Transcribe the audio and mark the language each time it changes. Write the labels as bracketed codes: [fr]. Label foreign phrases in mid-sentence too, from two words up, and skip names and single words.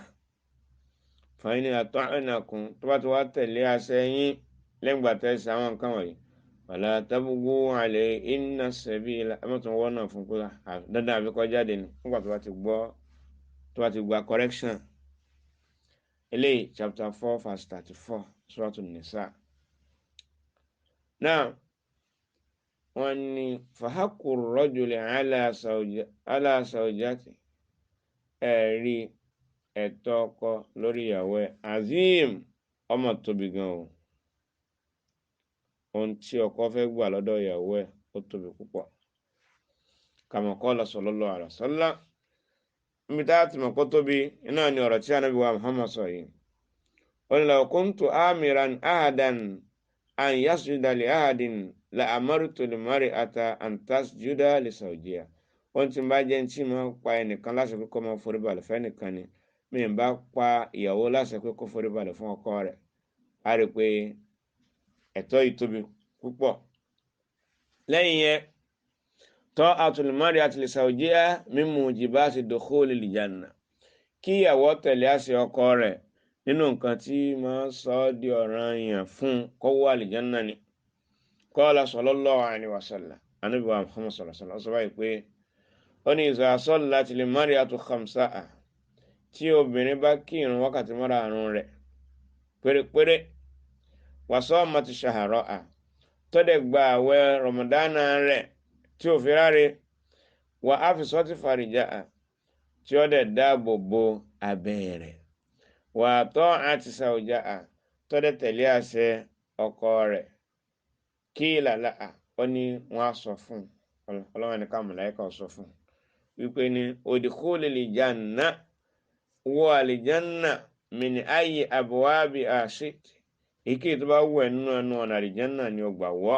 [ar] فإن أطعنكم, [yo] tó bá tún wá tẹ̀lé àṣẹ yín lẹ́gbàá tẹ́ ṣe àwọn nǹkan wọ̀nyí, [ar] فلا تبغوا عليهن سبيلا, [yo] ẹ má tún wọ́n náà fún pé dandan àbí kó jáde ni nígbà tó bá ti gbọ́, tó bá ti gba correction. eléyìí [en] chapter 4 verse 34 [yo] Suratul Nisa. Now wọ́n ní [ar] فحق الرجل على زوجته, [yo] ẹ̀rí ẹ̀tọ́ ọkọ lórí ìyàwó ẹ̀ azim, ọmọ tóbi gan o. ohun tí ọkọ fẹ́ gbà lọ́dọ̀ ìyàwó ẹ̀ ó tóbi púpọ̀. [ar] كما قال صلى الله عليه وسلم, [yo] níbi tá a ti mọ̀ kó tóbi iná ni ọ̀rọ̀ tí Ànábì wa Muhammad sọ yìí. ó ní [ar] لو كنت آمرا أحدا أن يسجد لأحد لأمرت المرأة أن تسجد لزوجها. [yo] ohun tí n bá jẹ́ tí mo pa ẹnìkan láṣẹ pé kó máa forí balẹ̀ fẹ́ nìkan ni, mi n bá pa ìyàwó láṣẹ pé kó forí balẹ̀ fún ọkọ rẹ̀. a rí i pé ẹ̀tọ́ yìí tóbi púpọ̀. lẹ́yìn yẹn [ar] طاعة المرأة لزوجها من موجبات دخول الجنة, [yo] kí ìyàwó tẹ̀lé àṣẹ ọkọ rẹ̀ nínú nǹkan tí máa sọ ọ́ di ọ̀ranyàn fún kó wọ àlìjánná ni. [ar] قال صلى الله عليه وسلم [yo] Ànábì wa Muhammad [ar] صلى الله عليه وسلم [yo] sọ báyìí pé ó ní [ar] إذا صلت المرأة خمسها [yo] tí obìnrin bá kí ìrun wákàtí márààrún rẹ̀ pérépéré [ar] وصامت شهرها [yo] tó dẹ̀ gba àwẹ̀ Ramadana rẹ̀ tí ò fi ráre wa [ar] حفظت فرجها [yo] tí ó dẹ̀ dáàbò bo abẹ́ rẹ̀ [ar] وأطاعت زوجها [yo] tó dẹ̀ tẹ̀lé àṣẹ ọkọ rẹ̀ [ar] قيل لها [yo] ó ní wọ́n á sọ fún ọlọ́wọ́n ní ká màláíkà sọ fún wípé ní [ar] ادخلي الجنة [yo] wọ àlìjánà [ar] من أي أبوابها شئت [yo] èké tó bá wù ẹ́ nínú ẹnu ọ̀nà àlìjánà ni ó gbà wọ̀.